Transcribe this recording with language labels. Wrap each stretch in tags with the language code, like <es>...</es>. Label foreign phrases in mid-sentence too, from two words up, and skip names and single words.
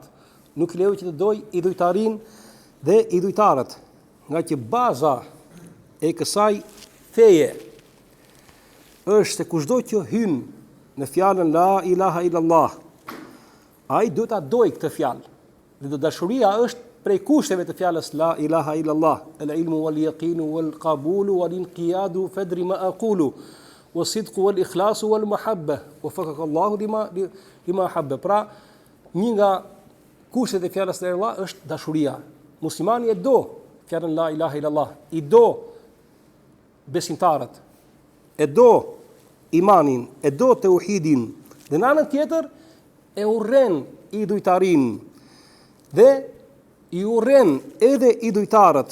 <sq>Nuk i lejohet që të doj idhujtarin dhe idhujtarët, nga që baza e kësaj feje është se kushdo që hyn në fjalën</sq> <ar>لا إله إلا الله,</ar> <sq>ai duhet ta doj këtë fjalë. Dhe dashuria është prej kushteve të fjalës</sq> <ar>لا إله إلا الله العلم واليقين والقبول والانقياد فادر ما أقول والصدق والإخلاص والمحبة وفقك الله لما أحب.</ar> <sq>Pra, një nga kushtet e fjalës</sq> <ar>لا إله</ar> <sq>është dashuria. Muslimani e do fjalën</sq> <ar>لا إله إلا الله,</ar> <sq>i do besimtarët, e do imanin, e do tauhidin, dhe në anën tjetër e urren idhujtarin dhe i urren edhe idhujtarët.</sq>